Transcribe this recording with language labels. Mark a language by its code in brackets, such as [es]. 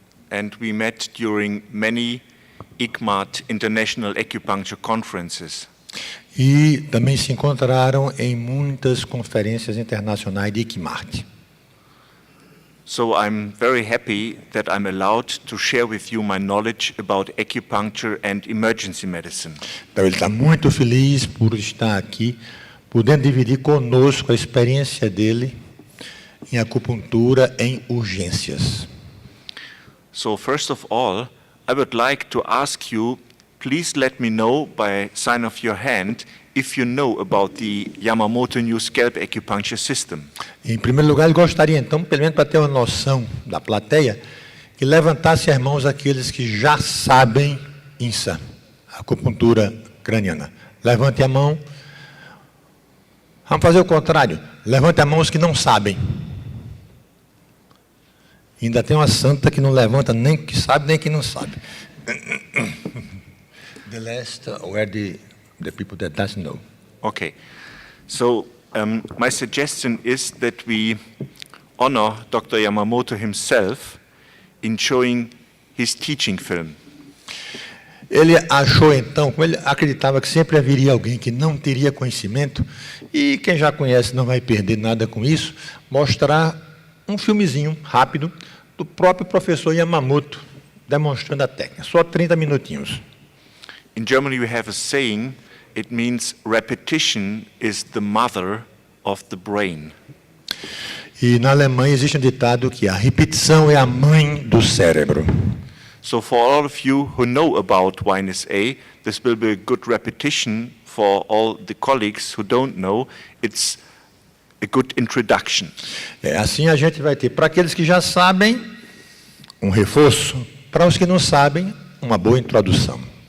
[en] And we met during many ICMAT International Acupuncture Conferences. [pt] E também se encontraram em muitas conferências internacionais de ICMAT. [en] So I'm very happy that I'm allowed to share with you my knowledge about acupuncture and emergency medicine. [pt] Então ele está muito feliz por estar aqui, podendo dividir conosco a experiência dele em acupuntura em urgências. [en] So first of all, I would like to ask you, please let me know by sign of your hand if you know about the Yamamoto New Scalp Acupuncture System. [pt] Em primeiro lugar, ele gostaria, então, pelo menos para ter uma noção da plateia, que levantasse as mãos aqueles que já sabem INSA, acupuntura craniana. Levante a mão. Vamos fazer o contrário. Levante a mão os que não sabem. Ainda tem uma santa que não levanta nem que sabe, nem que não sabe. [en] The last were the people that doesn't know. Okay. So my suggestion is that we honor Dr. Yamamoto himself in showing his teaching film. [pt] Ele achou então, como ele acreditava que sempre haveria alguém que não teria conhecimento, e quem já conhece não vai perder nada com isso, mostrar um filmezinho rápido do próprio professor Yamamoto, demonstrando a técnica. Só 30 minutinhos. [en] In Germany we have a saying, it means repetition is the mother of the brain. [pt] E na Alemanha existe um ditado que a repetição é a mãe do cérebro. [en] So for all of you who know about YNSA, this will be a good repetition. For all the colleagues who don't know, it's a good introduction. [pt] Assim a gente vai ter, para aqueles que já sabem, um reforço. Para os que não sabem, uma boa introdução.